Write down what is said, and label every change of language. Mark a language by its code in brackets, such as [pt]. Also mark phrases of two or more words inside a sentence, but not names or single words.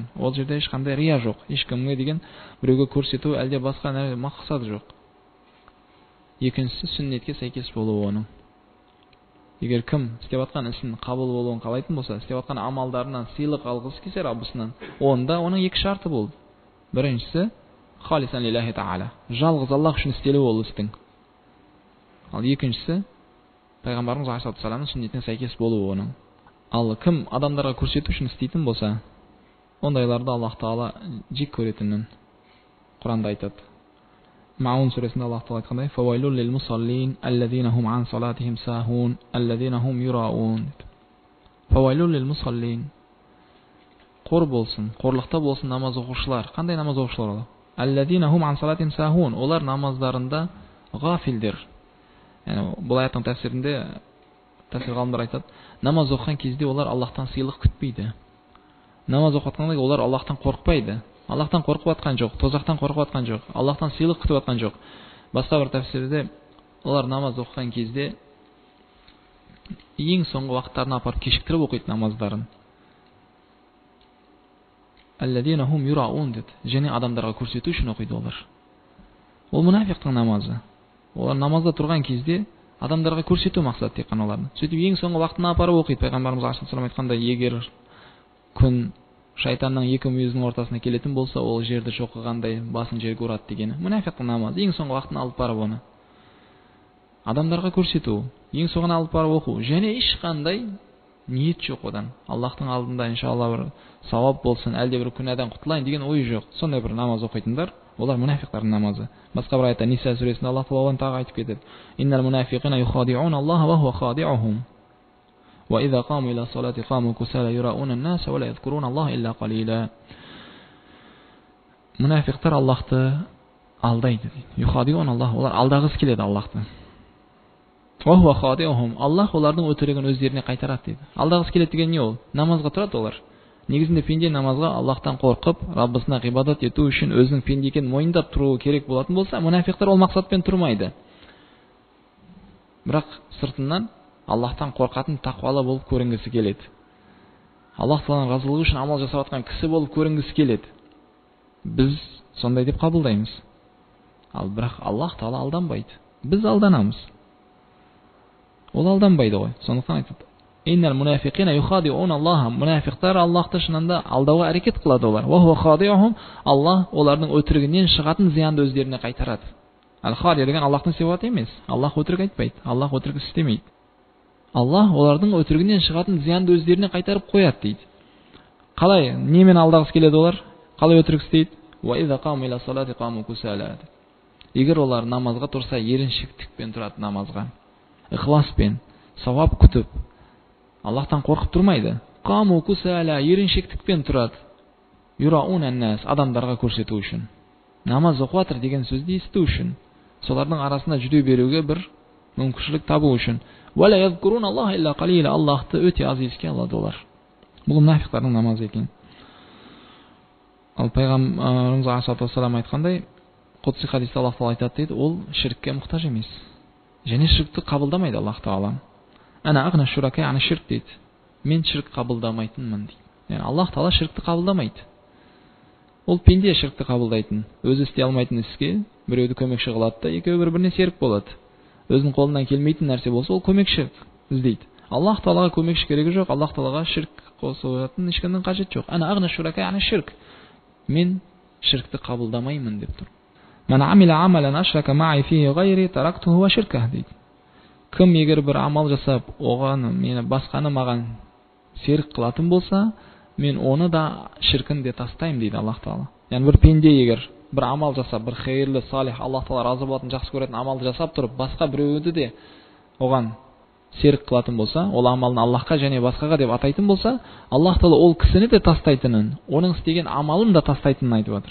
[kk] Ол жерде ешқандай рия жоқ, ешкімге деген біреуге көрсету әлде басқа мақсат жоқ. Екіншісі сүннетке сәйкес болуы оның. Егер кім істеп жатқан ісін қабыл болуын қалайтын болса, істеп жатқан амалдарынан сыйлық алғысы келсе Раббысынан, онда оның екі шарты болды. [ar] Біріншісі خالصا لله تعالى, [kk] жалғыз Аллах үшін істелу ол істің. Ал екіншісі пайғамбарымыз [ar] عليه الصلاة والسلام [kk] сүннетіне сәйкес болуы оның. Ал кім адамдарға көрсету үшін істейтін болса, ондайларды Аллах Таала жек көретінін Құранда айтады. Маун сүресінде Аллах Таала айтқандай: [ar] "فويل للمصلين الذين هم عن صلاتهم ساهون الذين هم يراءون." فويل للمصلين. [kk] Қор болсын, қорлықта болсын намаз оқушылар. Қандай намаз оқушылар олар? [ar] الذين هم عن صلاتهم ساهون. [kk] Олар намаздарында ғафилдер. Яғни бұл аяттың тәфсирінде тәфсир ғалымдар айтады, намаз оқыған кезде олар Аллахтан сыйлық күтпейді. Намаз оқытқанда олар Аллахтан қорықпайды. Аллахтан қорқып жатқан жоқ, тозақтан қорқып жатқан жоқ, Аллахтан сыйлық күтіп жатқан жоқ. Басқа бір тәфсирде олар намаз оқыған кезде ең соңғы уақыттарына апарып кешіктіріп оқиды намаздарын. [ar] الذين هم يراءون деді. [kk] Және адамдарға көрсету үшін оқиды олар. Ол мұнафиқтың намазы. Олар намазда тұрған кезде адамдарға көрсету мақсат тек қана олардың. Сөйтіп ең соңғы уақытына апарып оқиды. Пайғамбарымыз алейхиссалам айтқандай, егер күн шайтанның екі мүйізінің ортасына келетін болса, ол жерді шоқығандай басын жерге ұрады дегені. Мұнафиқтың намазы. Ең соңғы уақытына алып барып оны адамдарға көрсету, ең соңына алып барып оқу, және ешқандай ниет жоқ одан. Аллахтың алдында иншалла бір сауап болсын, әлде бір күнәдан құтылайын деген ой жоқ. Сондай бір намаз оқитындар, олар мұнафиқтардың намазы. Басқа бір аятта Ниса сүресінде Аллах Таала тағы айтып кетеді: [ar] "إن المنافقين يخادعون الله وهو خادعهم. وإذا قاموا إلى الصلاة قاموا كسالى يراءون الناس ولا يذكرون الله إلا قليلا." [kk] Мұнафиқтар Аллахты алдайды дейді. [ar] يخادعون الله, [kk] олар алдағысы келеді Аллахты. [ar] وهو خادعهم, [kk] Аллах олардың өтірігін өздеріне қайтарады дейді. Алдағысы келеді деген не ол? Намазға тұрады олар. Негізінде пенде намазға Аллахтан қорқып, Раббысына ғибадат ету үшін өзінің пенде екенін мойындап тұруы керек болатын болса, мұнафиқтар ол мақсатпен тұрмайды. Бірақ сыртынан Аллахтан қорқатын тақуалы болып көрінгісі келеді. Аллах Тааланың разылығы үшін амал жасап жатқан кісі болып көрінгісі келеді. Біз сондай деп қабылдаймыз. Ал бірақ Аллах Таала алданбайды. Біз алданамыз. Ол алданбайды ғой. Сондықтан айтады: [ar] "إن المنافقين يخادعون الله." [kk] Мұнафиқтар Аллахты шынында алдауға әрекет қылады олар. [ar] وهو خادعهم. [kk] Аллах олардың өтірігінен шығатын зиянды өздеріне қайтарады. Ал-хади деген Аллахтың сипаты емес. Аллах өтірік айтпайды. Аллах өтірік істемейді. Аллах олардың өтірігінен шығатын зиянды өздеріне қайтарып қояды дейді. Қалай? Немен алдағысы келеді олар? Қалай өтірік істейді? [ar] وإذا قاموا إلى الصلاة قاموا كسالى. [kk] Егер олар намазға тұрса, еріншектікпен тұрады намазға. Ихласпен, сауап күтіп, Аллахтан қорқып тұрмайды. [ar] قاموا كسالى, [kk] еріншектікпен тұрады. [ar] يراءون الناس, [kk] адамдарға көрсету үшін. Намаз оқып жатыр деген сөзді есту үшін. Солардың арасында жүре беруге бір мүмкіншілік табу үшін. [ar] ولا يذكرون الله إلا قليلا, [kk] Аллахты өте аз еске алады олар. Бұл мұнафиқтардың намазы екен. Ал пайғамбарымыз [ar] عليه الصلاة والسلام [kk] айтқандай, құдси хадисте Аллах Таала айтады дейді, ол ширкке мұқтаж емес. Және ширкті қабылдамайды Аллах Таала. [ar] أنا أغنى الشركاء عن الشرك [kk] дейді. Мен ширк қабылдамайтынмын дейді. Яғни Аллах Таала ширкті қабылдамайды. Ол пенде ширкті қабылдайтын. Өзі істей алмайтын іске біреуді көмекші қылады да, екеуі бір-біріне серік болады. Өзінің қолынан келмейтін нәрсе болса, ол көмекші іздейді. Аллах Таалаға көмекші керегі жоқ. Аллах Таалаға ширк қосылатын ешкімнің қажеті жоқ. [ar] أنا أغنى الشركاء عن الشرك. [kk] Мен ширкті қабылдамаймын деп тұр. [ar] من عمل عملا أشرك معي فيه غيري تركته وشركه дейді. [kk] Кім егер бір амал жасап, оған мені басқаны маған серік қылатын болса, мен оны да ширкін де тастаймын дейді Аллах Таала. Яғни бір пенде егер бір амал жасап, бір хайырлы, салих, Аллах Таала разы болатын, жақсы көретін амалды жасап тұрып, басқа біреуді де оған серік қылатын болса, ол амалын Аллахқа және басқаға деп атайтын болса, Аллах Таала ол кісіні де тастайтынын, оның істеген амалын да тастайтынын айтып жатыр.